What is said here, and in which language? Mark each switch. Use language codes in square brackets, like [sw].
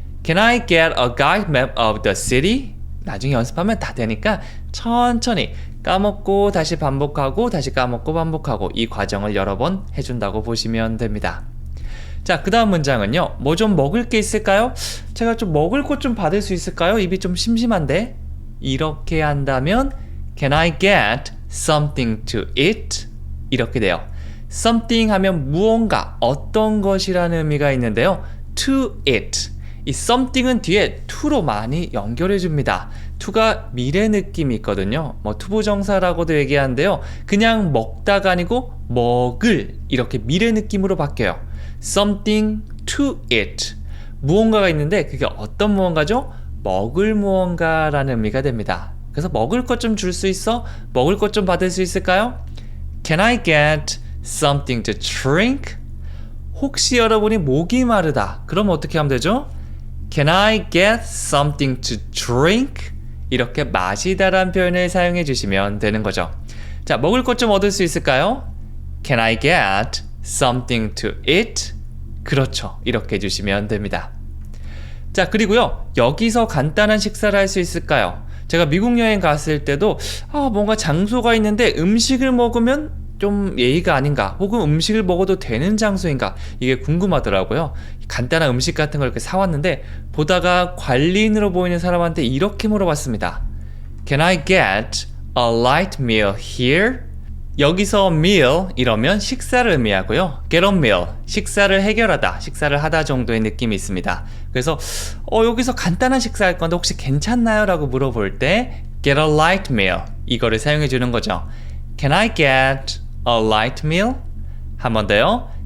[en] Can I get a guide map of the city? [ko] 나중에 연습하면 다 되니까 천천히 까먹고 다시 반복하고 다시 까먹고 반복하고 이 과정을 여러 번 해준다고 보시면 됩니다. 자, 그 다음 문장은요. 뭐 좀 먹을 게 있을까요? 제가 좀 먹을 것 좀 받을 수 있을까요? 입이 좀 심심한데. 이렇게 한다면 [en] Can I get something to eat? [ko] 이렇게 돼요. something 하면 무언가, 어떤 것이라는 의미가 있는데요. [en] to eat. [ko] 이 something은 뒤에 to로 많이 연결해 줍니다. to가 미래 느낌이 있거든요. 뭐 투부정사라고도 얘기하는데요. 그냥 먹다가 아니고 먹을 이렇게 미래 느낌으로 바뀌어요. [en] something to eat. [ko] 무언가가 있는데 그게 어떤 무언가죠? 먹을 무언가라는 의미가 됩니다. 그래서 먹을 것 좀 줄 수 있어? 먹을 것 좀 받을 수 있을까요? [en] Can I get something to drink? [ko] 혹시 여러분이 목이 마르다. 그럼 어떻게 하면 되죠? [en] Can I get something to drink? [ko] 이렇게 마시다라는 표현을 사용해 주시면 되는 거죠. 자, 먹을 것 좀 얻을 수 있을까요? [en] Can I get something to eat? [ko] 그렇죠. 이렇게 해주시면 됩니다. 자, 그리고요. 여기서 간단한 식사를 할 수 있을까요? 제가 미국 여행 갔을 때도 뭔가 장소가 있는데 음식을 먹으면 좀 예의가 아닌가, 혹은 음식을 먹어도 되는 장소인가, 이게 궁금하더라고요. 간단한 음식 같은 걸 이렇게 사왔는데 보다가 관리인으로 보이는 사람한테 이렇게 물어봤습니다. [en] Can I get a light meal here? [ko] 여기서 meal 이러면 식사를 의미하고요. [en] get a meal, [ko] 식사를 해결하다, 식사를 하다 정도의 느낌이 있습니다. 그래서 여기서 간단한 식사 할 건데 혹시 괜찮나요? 라고 물어볼 때 [en] get a light meal [ko] 이거를 사용해 주는 거죠. [en] Can I get a light meal? [ko] 한 번 더요.